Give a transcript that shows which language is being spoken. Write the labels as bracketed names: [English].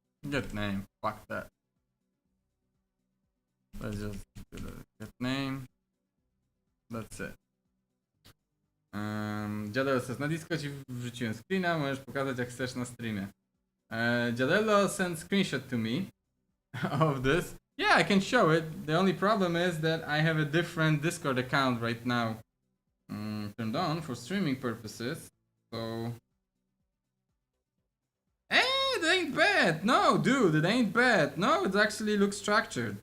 [English] Get name. Fuck that. Let's just do the get name. That's it. [Polish] Dziadello says, na Disco ci wrzuciłem screena, możesz pokazać jak chcesz na streamie. [English] Dziadello sent screenshot to me of this. Yeah, I can show it. The only problem is that I have a different Discord account right now turned on for streaming purposes. So... it ain't bad. No, dude, it ain't bad. No, it actually looks structured.